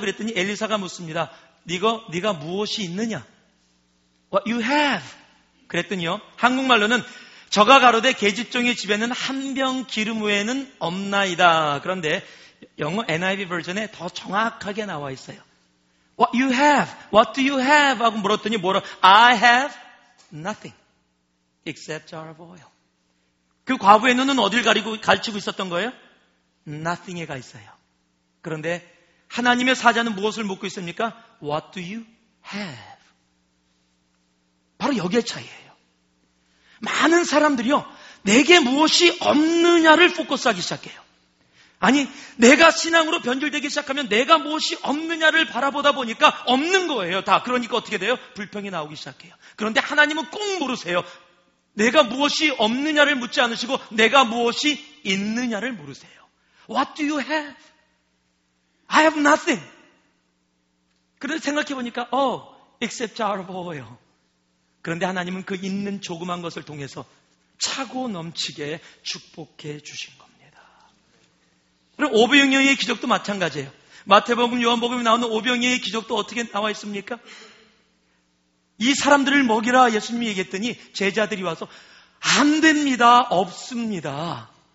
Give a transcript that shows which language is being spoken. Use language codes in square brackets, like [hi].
[ko] 그랬더니 엘리사가 묻습니다. 네가 무엇이 있느냐? [en] What you have. [ko] 그랬더니요, 한국말로는 저가 가로되 계집종의 집에는 한 병 기름 외에는 없나이다. 그런데 영어 NIV 버전에 더 정확하게 나와 있어요. [en] What you have, what do you have? 하고 물었더니 I have nothing except jar of oil. [ko] 그 과부의 눈은 어딜 가르치고 있었던 거예요? Nothing에 가 있어요. 그런데 하나님의 사자는 무엇을 묻고 있습니까? [en] What do you have? [ko] 바로 여기의 차이예요. 많은 사람들이요, 내게 무엇이 없느냐를 포커스하기 시작해요. 아니, 내가 신앙으로 변질되기 시작하면 내가 무엇이 없느냐를 바라보다 보니까 없는 거예요, 다. 그러니까 어떻게 돼요? 불평이 나오기 시작해요. 그런데 하나님은 꼭 물으세요. 내가 무엇이 없느냐를 묻지 않으시고 내가 무엇이 있느냐를 물으세요. [en] What do you have? I have nothing. [ko] 그런데 생각해보니까 [en] except our oil. [ko] 그런데 하나님은 그 있는 조그만 것을 통해서 차고 넘치게 축복해 주신 겁니다. 그리고 오병이어의 기적도 마찬가지예요. 마태복음, 요한복음에 나오는 오병이어의 기적도 어떻게 나와 있습니까? 이 사람들을 먹이라 예수님이 얘기했더니 제자들이 와서 안 됩니다, 없습니다.